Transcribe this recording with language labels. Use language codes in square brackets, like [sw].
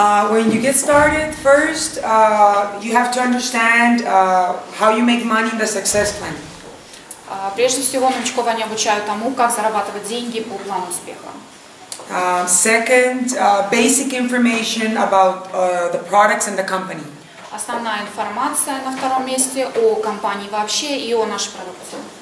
[en] When you get started, first you have to understand how you make money in the success plan. [ru] Прежде всего, новичков они обучают тому, как зарабатывать деньги по плану успеха. [en] Second, basic information about the products and the company. [ru] Основная информация на втором месте о компании вообще и о нашей продукции.